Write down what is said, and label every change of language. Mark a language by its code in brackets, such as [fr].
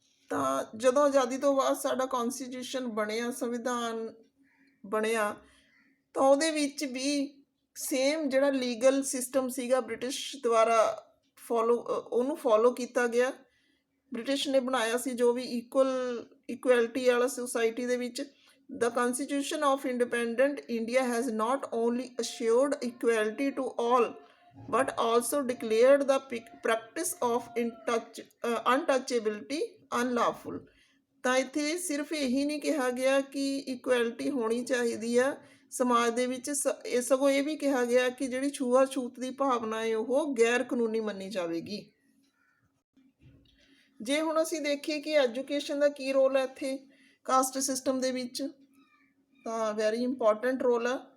[pa] ਤਾਂ ਜਦੋਂ ਆਜ਼ਾਦੀ ਤੋਂ ਬਾਅਦ ਸਾਡਾ ਕੌਨਸਟੀਟਿਊਸ਼ਨ ਬਣਿਆ, ਸੰਵਿਧਾਨ ਬਣਿਆ, ਤਾਂ ਉਹਦੇ ਵਿੱਚ ਵੀ ਸੇਮ ਜਿਹੜਾ ਲੀਗਲ ਸਿਸਟਮ ਸੀਗਾ ਬ੍ਰਿਟਿਸ਼ ਦੁਆਰਾ ਉਹਨੂੰ ਫੋਲੋ ਕੀਤਾ ਗਿਆ। ਬ੍ਰਿਟਿਸ਼ ਨੇ ਬਣਾਇਆ ਸੀ ਜੋ ਵੀ ਇਕੁਐਲਿਟੀ ਵਾਲਾ ਸੁਸਾਇਟੀ ਦੇ ਵਿੱਚ। [en] The Constitution of Independent India has not only assured equality to all, but also declared the practice of untouchability unlawful। [pa] ਤਾਂ ਇੱਥੇ ਸਿਰਫ ਇਹੀ ਨਹੀਂ ਕਿਹਾ ਗਿਆ ਕਿ ਇਕੁਐਲਿਟੀ ਹੋਣੀ ਚਾਹੀਦੀ ਆ ਸਮਾਜ ਦੇ ਵਿੱਚ, ਸਗੋਂ ਇਹ ਵੀ ਕਿਹਾ ਗਿਆ ਕਿ ਜਿਹੜੀ ਛੂਆ-ਛੂਤ ਦੀ ਭਾਵਨਾ ਹੈ ਉਹ ਗੈਰ ਕਾਨੂੰਨੀ ਮੰਨੀ ਜਾਵੇਗੀ। ਜੇ ਹੁਣ ਅਸੀਂ ਦੇਖੀਏ ਕਿ ਐਜੂਕੇਸ਼ਨ ਦਾ ਕੀ ਰੋਲ ਹੈ ਇੱਥੇ ਕਾਸਟ ਸਿਸਟਮ ਦੇ ਵਿੱਚ, ਤਾਂ [en] very important role [pa] ਆ।